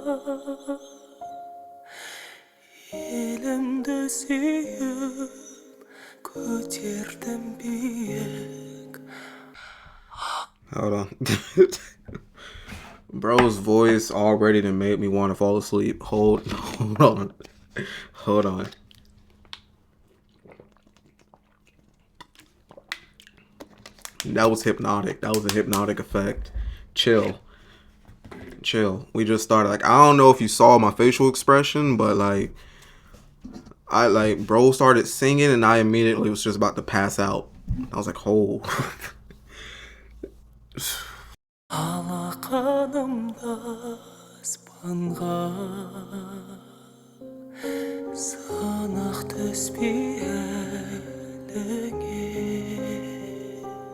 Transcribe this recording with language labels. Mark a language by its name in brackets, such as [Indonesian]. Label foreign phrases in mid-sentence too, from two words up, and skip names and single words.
[Kazakh] Елімді сүйіп көтердім биік. [English] Hold on. Bro's voice already done made me want to fall asleep. Hold on. Hold on. That was hypnotic. That was a hypnotic effect. Chill. We just started. Like, I don't know if you saw my facial expression, but like, bro started singing and I immediately was just about to pass out. I was like, oh. [Kazakh] Алақанымда аспанға сынық түспей әліңе.